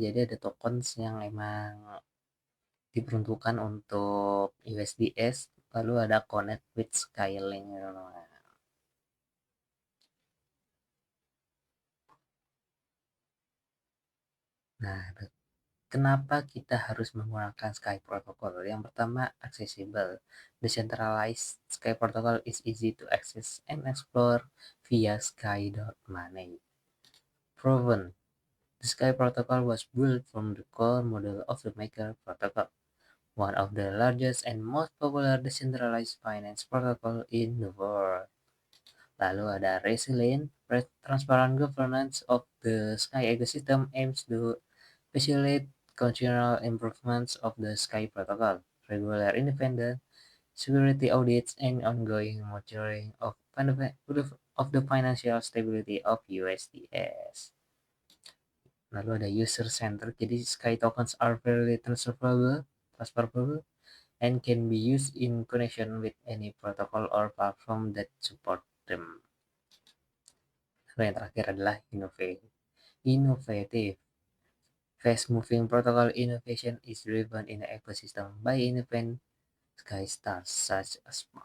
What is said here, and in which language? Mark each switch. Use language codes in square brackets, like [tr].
[id] Jadi ada tokens yang emang diperuntukkan untuk USDS. Lalu ada [en] connect with [id] Skylink gitu. Nah, kenapa kita harus menggunakan Sky Protocol? Yang pertama, accessible. [en] Decentralized Sky Protocol is easy to access and explore via sky.money. Proven. The Sky Protocol was built from the core model of the Maker Protocol, one of the largest and most popular decentralized finance protocol in the world. [id] Lalu ada [en] resilient, transparent governance of the Sky ecosystem aims to facilitate continual improvements of the Sky protocol, regular independent security audits, and ongoing monitoring of the financial stability of USDS. [id] Lalu ada [en] user center, [id] jadi [en] Sky tokens are very transferable, and can be used in connection with any protocol or platform that support them. [id] Lalu yang terakhir adalah innovative. [en] Fast-moving protocol innovation is driven in the ecosystem by independent Sky stars such as.